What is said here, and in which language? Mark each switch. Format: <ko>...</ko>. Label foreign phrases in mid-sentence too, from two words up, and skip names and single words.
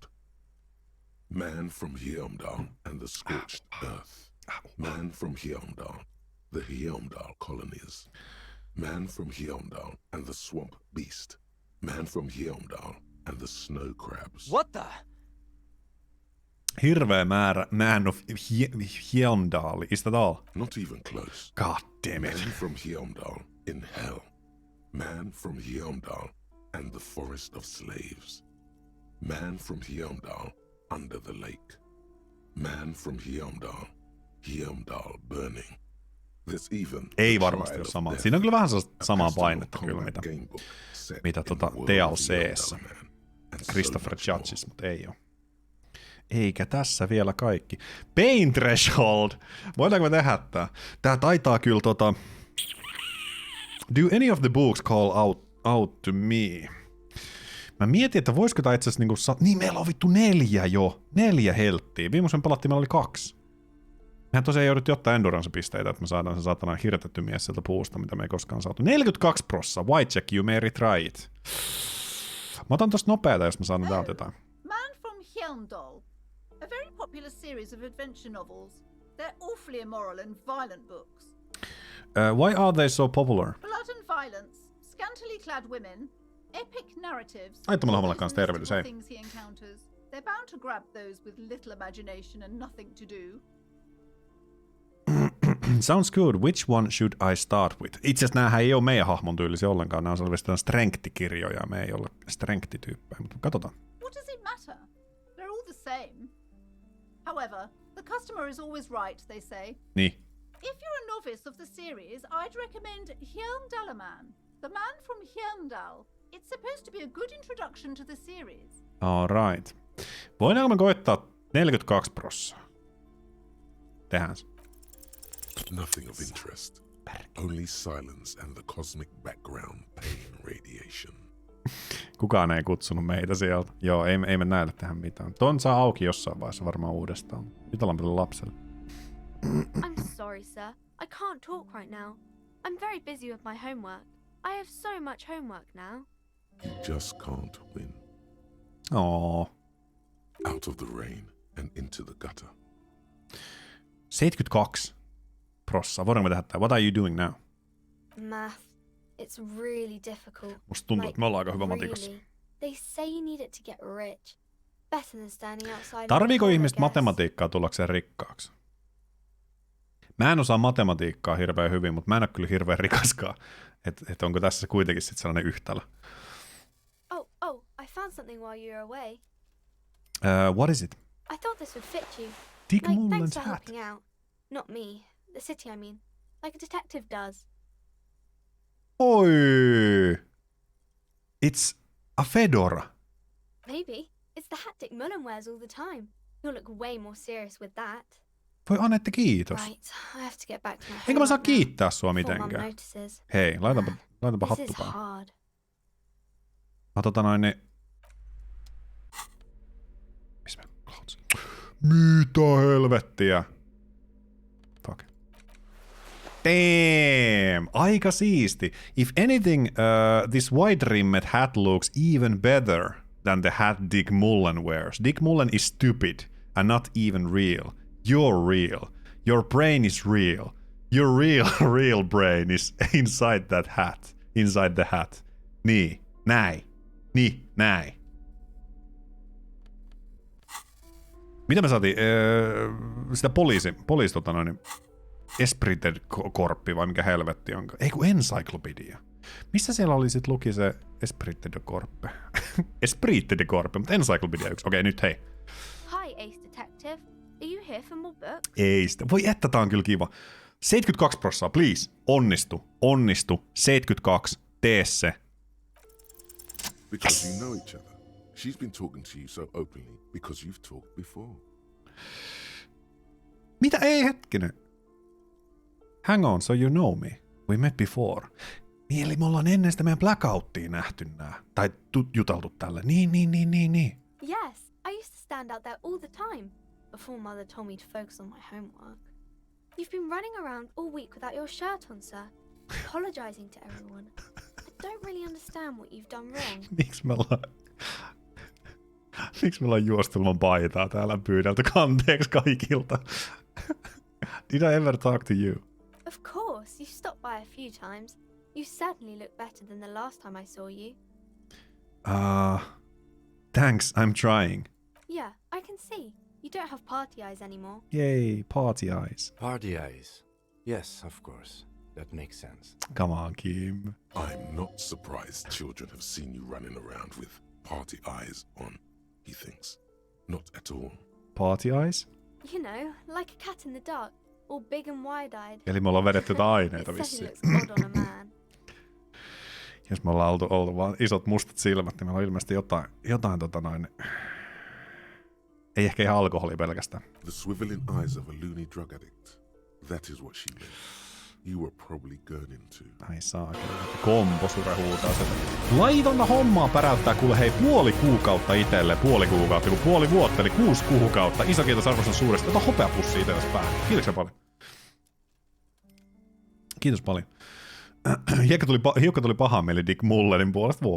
<en>Man from Heimdall and the scorched earth. Man from Heimdall, the Heimdall colonies. Man from Heimdall and the swamp beast. Man from Heimdall and the snow crabs. What the?</en> <fi>Hirveä määrä</fi> <en>Man of Heimdall. Is that all? Not even close. God damn it. Man from Heimdall in hell. Man from Heimdall and the forest of slaves. Man from Heimdall under the lake. Man from Heimdall. Heimdall burning. There's even</en> <fi>Ei</fi> <en>the</en> <fi>varmasti</fi> <en>trial</en> <fi>ole</fi> <en>of</en> <fi>sama.</fi> <en>death.</en> <fi>Siinä on kyllä vähän</fi> <en>A</en> <fi>samaa</fi> <en>custom</en> <fi>painetta kyllä,</fi> <en>combat</en> <fi>mitä</fi> <en>gamebook set</en> <fi>mitä</fi> <en>in the world of</en> <fi>DLC:ssä.</fi> <en>Heimdall and so Christopher much more. Judges,</en> <fi>mutta ei ole. Eikä tässä vielä kaikki.</fi> <en>Pain Threshold!</en> <fi>Voidaanko me tehdä tää? Tää taitaa kyllä</fi> <en>Do any of the books call out to me?</en> <fi>Mä mietin, että voisiko tää itse asiassa niin meillä on vittu 4 jo. 4 helttiä. Viimeisen pelattiin, meillä oli 2. Mehän tosiaan jouduttiin ottaa endurance-pisteitä, että me saadaan se saatana hirtetty mies sieltä puusta, mitä me ei koskaan saatu. 42%.</fi> <en>White check, you may retry it.</en> <fi>Mä otan tosta nopeeta, jos mä saan täältä jotain.</fi> <en>Man from Hjelmdal. A very popular series of adventure novels. They're awfully immoral and violent books. Why are they so popular? Blood and violence, scantily clad women, epic narratives.</en> <fi>Laittamalla hommalla kanssa tervehdys, hei.</fi> <en>Things he encounters. They're bound to grab those with little imagination and nothing to do. Sounds good. Which one should I start with?</en> <fi>Itse asiassa näähän ei ole meidän hahmon tyylisiä ollenkaan. Nämä on selvästi strength-kirjoja. Me ei ole strength-tyyppejä, mutta katsotaan.</fi> <en>What does it matter? They're all the same. However, the customer is always right, they say.</en> <fi>Niin.</fi> <en>If you're a novice of the series, I'd recommend Hjelmdalaman, the man from Hjelmdal. It's supposed to be a good introduction to the series. Alright.</en> <fi>Voidaanko me koittaa 42%? Tehdään se.</fi> <en>Nothing of interest. Only silence and the cosmic background pain radiation.</en> <fi>Kukaan ei kutsunut meitä sieltä. Joo, ei me näille tehdä mitään. Ton saa auki jossain vaiheessa varmaan uudestaan. Nyt ollaan tälle lapselle.</fi> <en>I'm sorry, sir. I can't talk right now. I'm very busy with my homework. I have so much homework now. You just can't win. Oo. Out of the rain and into the gutter. 72%.</en> <fi>Voidaanko me tehdä tää?</fi> <en>What are you doing now? Math. It's really difficult.</en> <fi>Musta tuntuu, että me ollaan aika hyvä matikassa.</fi> <en>Really. They say you need it to get rich. Better than standing outside.</en> <fi>Tarviiko ihmiset matematiikkaa tullakseen rikkaaksi? Mä en osaa matematiikkaa hirveän hyvin, mutta mä en ole kyllä hirveän rikaskaan. Et onko tässä kuitenkin sit sellainen yhtälö?</fi> <en>Oh, I found something while you were away. What is it? I thought this would fit you. Dick Thanks Mullen's for hat. helping out. Not me. The city, I mean. Like a detective does. Oi! It's a fedora. Maybe. It's the hat Dick Mullen wears all the time. You'll look way more serious with that.</en> <fi>Voi Anette, kiitos.</fi> <en>Right, I have to get back to my</en> <fi>Enkä mä saa</fi> <en>homework now</en> <fi>kiittää sua</fi> <en>before Mum</en> <fi>mitenkään.</fi> <en>notices.</en> <fi>Hei, laitapa</fi> <en>This</en> <fi>hattu</fi> <en>is</en> <fi>päähän.</fi> <en>hard.</en> <fi>Niin... Mitä helvettiä?</fi> <en>Fuck. Damn!</en> <fi>Aika siisti.</fi> <en>If anything, this wide-rimmed hat looks even better than the hat Dick Mullen wears. Dick Mullen is stupid and not even real. You're real. Your brain is real. Your real brain is inside that hat. Inside the hat.</en> <fi>Niin. Näin. Mitä me saatiin? Sitä poliisi Esprit de Corpi vai mikä helvetti onko? Ei kun Encyclopedia. Missä siellä oli sit luki se Esprit de Corpe? Esprit de Corpe, mutta Encyclopedia yksi. Okei, nyt hei.</fi> <en>Hi, Ace Detective. Are you here for more books?</en> <fi>Ei sitä. Voi että tää on kyllä kiva. 72%, please. Onnistu. 72. Tee se.</fi> <en>Because you know each other. She's been talking to you so openly because you've talked before.</en> <fi>Mitä? Ei hetkinen.</fi> <en>Hang on, so you know me. We met before.</en> <fi>Niin, eli me ollaan ennen sitä meidän blackouttia nähty nää. Tai juteltu tällä. Niin.</fi> <en>Yes, I used to stand out there all the time before Mother told me to focus on my homework. You've been running around all week without your shirt on, sir, apologizing to everyone. I don't really understand what you've done wrong.</en> <fi>Miksi me ollaan juostu ilman paitaa täällä pyydelty kanteeksi kaikilta?</fi> <en>Did I ever talk to you? Of course, you've stopped by a few times. You certainly look better than the last time I saw you. Thanks, I'm trying. Yeah, I can see. You don't have party eyes anymore. Yay, party eyes. Party eyes. Yes, of course. That makes sense. Come on, Kim. I'm not surprised children have seen you running around with party eyes on, he thinks. Not at all. Party eyes? You know, like a cat in the dark, all big and wide-eyed.</en> <fi>Eli me ollaan vedetty aineita</fi> <en>It</en> <fi>vissiin.</fi> <en>certainly looks odd on a man.</en> <fi>Jos me ollaan oltu vaan isot mustat silmät, niin meillä on ilmeisesti jotain ei ehkä ihan alkoholi pelkästään.</fi> <en>The swiveling eyes of a loony drug addict. That is what she meant. You were probably gurning to.</en> <fi>Ai saa, komposure huutaa sen. Laitonta hommaa päräyttää kuule hei puoli kuukautta itelle. Kun puoli vuotta, eli 6 kuukautta. Iso kiitos arvostan suuresti. Ota hopeapussi itsellesi päähän. Kiitoksia paljon. Kiitos paljon. Hiukka tuli pahaan mieli Dick Mullenin puolesta.</fi>